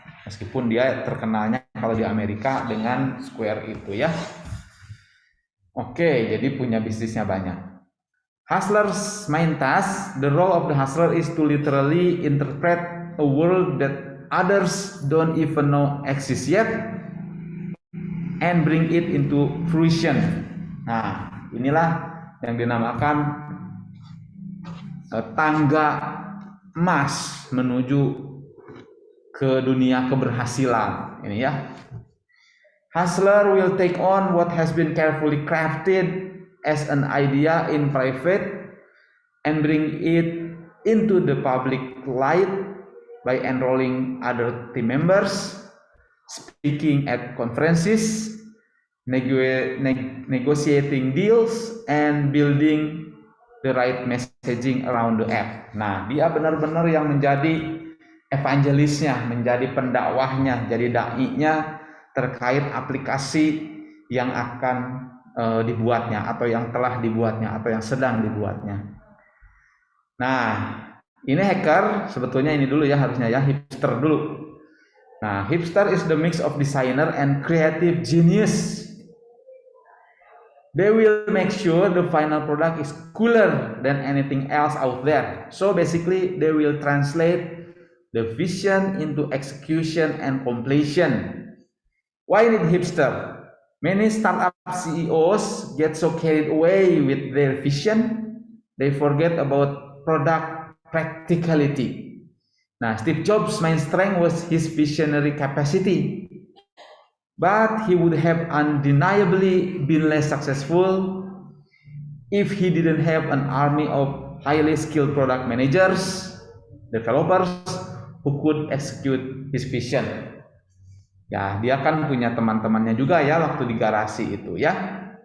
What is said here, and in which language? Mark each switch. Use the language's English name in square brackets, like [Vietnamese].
[Indonesian] Meskipun dia terkenalnya kalau di Amerika dengan Square itu ya. Oke, jadi punya bisnisnya banyak. [English] Hustler's main task, the role of the hustler is to literally interpret a world that others don't even know exists yet and bring it into fruition. [Indonesian] Nah, inilah yang dinamakan tangga emas menuju ke dunia keberhasilan. Ini ya. [English] Hustler will take on what has been carefully crafted as an idea in private and bring it into the public light by enrolling other team members, speaking at conferences, negotiating deals, and building the right messaging around the app. [Indonesian] Nah, dia benar-benar yang menjadi evangelisnya, menjadi pendakwahnya, jadi dai-nya terkait aplikasi yang akan dibuatnya atau yang telah dibuatnya atau yang sedang dibuatnya. Nah, ini hacker, sebetulnya ini dulu ya harusnya ya, hipster dulu. Nah, [English] hipster is the mix of designer and creative genius. They will make sure the final product is cooler than anything else out there. So basically, they will translate the vision into execution and completion. Why need hipster? Many startup CEOs get so carried away with their vision, they forget about product practicality. [Indonesian] Nah, [English] Steve Jobs' main strength was his visionary capacity, but he would have undeniably been less successful if he didn't have an army of highly skilled product managers, developers who could execute his vision. [Indonesian] Ya, dia kan punya teman-temannya juga ya waktu di garasi itu ya.